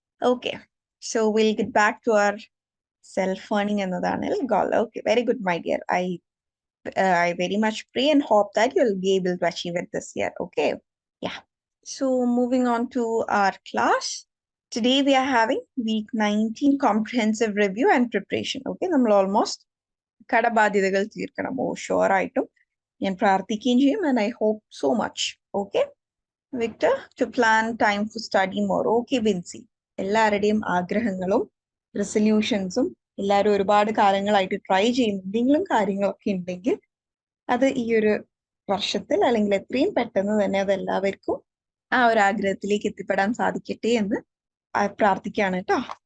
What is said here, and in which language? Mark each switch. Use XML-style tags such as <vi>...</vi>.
<en>Okay, so we'll get back to our self-earning എന്നതാണ് goal. Okay, very good, my dear. I very much pray and hope that you'll be able to achieve it this year. Okay, yeah. So moving on to our class. Today we are having week 19 comprehensive review and preparation.</en> <ml>Okay, നമ്മൾ almost കടബാധ്യതകൾ തീർക്കണം.</ml> <en>Sure</en> <ml>ആയിട്ടും ഞാൻ പ്രാർത്ഥിക്കുകയും ചെയ്യും,</ml> <en>and I hope so much. Okay, Victor, to plan time for study more. Okay, Vinci.</en> <ml>എല്ലാവരുടെയും ആഗ്രഹങ്ങളും റെസൊല്യൂഷൻസും എല്ലാവരും ഒരുപാട് കാലങ്ങളായിട്ട് ട്രൈ ചെയ്യുന്ന എന്തെങ്കിലും കാര്യങ്ങളൊക്കെ ഉണ്ടെങ്കിൽ അത് ഈ ഒരു വർഷത്തിൽ അല്ലെങ്കിൽ എത്രയും പെട്ടെന്ന് തന്നെ അത് എല്ലാവർക്കും ആ ഒരു ആഗ്രഹത്തിലേക്ക് എത്തിപ്പെടാൻ സാധിക്കട്ടെ എന്ന് പ്രാർത്ഥിക്കുകയാണ് കേട്ടോ.</ml>